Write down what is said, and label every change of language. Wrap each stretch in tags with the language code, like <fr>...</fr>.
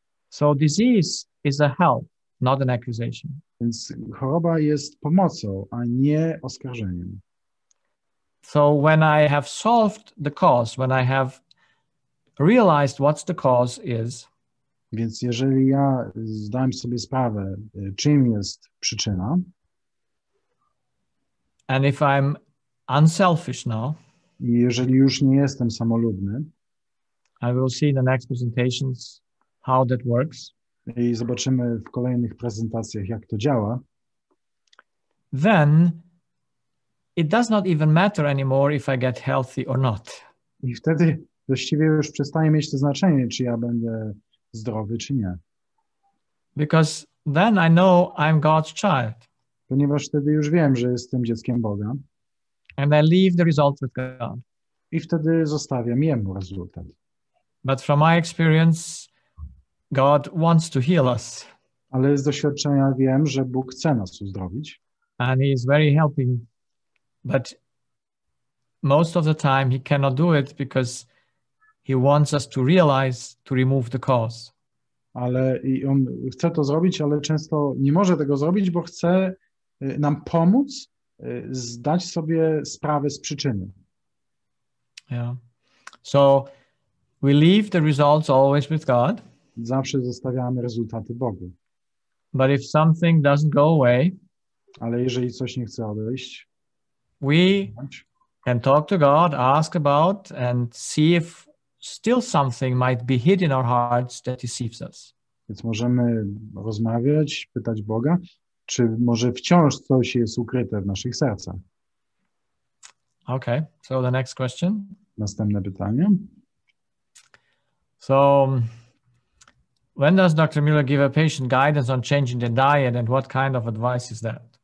<en>So disease is a help, not an accusation.</en> <pl>Więc choroba jest pomocą, a nie oskarżeniem.</pl> <en>So when I have solved the cause, when I have realized what the cause is,</en> <pl>Więc jeżeli ja zdałem sobie sprawę, czym jest przyczyna,</pl> <en>and if I'm unselfish now,</en> <pl>i jeżeli już nie jestem samolubny,</pl> <en>I will see in the next presentations how that works,</en> <pl>i zobaczymy w kolejnych prezentacjach, jak to działa,</pl> <en>then it does not even matter anymore if I get healthy or not.</en> <pl>i wtedy właściwie już przestaje mieć to znaczenie, czy ja będę zdrowy, czy nie.</pl> <en>Because then I know I'm God's child.</en> <pl>Ponieważ wtedy już wiem, że jestem dzieckiem Boga</pl> <en>And I leave the result with God.</en> <pl>i wtedy zostawiam Jemu rezultat.</pl> <en>But from my experience, God wants to heal us.</en> <pl>Ale z doświadczenia wiem, że Bóg chce nas uzdrowić</pl> <en>And He is very helping. But most of the time He cannot do it because He wants us to realize to remove the cause.</en> <pl>ale i On chce to zrobić, ale często nie może tego zrobić, bo chce nam pomóc zdać sobie sprawę z przyczyny.</pl> <en>Yeah. So we leave the results always with God.</en> <pl>Zawsze zostawiamy rezultaty Bogu.</pl> <en>But if something doesn't go away,</en> <pl>Ale jeżeli coś nie chce odejść,</pl> <en>we can talk to God, ask about, and see if still something might be hid in our hearts that deceives us.</en> <pl>więc możemy rozmawiać, pytać Boga, czy może wciąż coś jest ukryte w naszych sercach.</pl> <en>Okay, so the next question.</en> <pl>Następne pytanie.</pl> <en>So, when does Dr. Müller give a patient guidance on changing the diet, and what kind of advice is that?</en>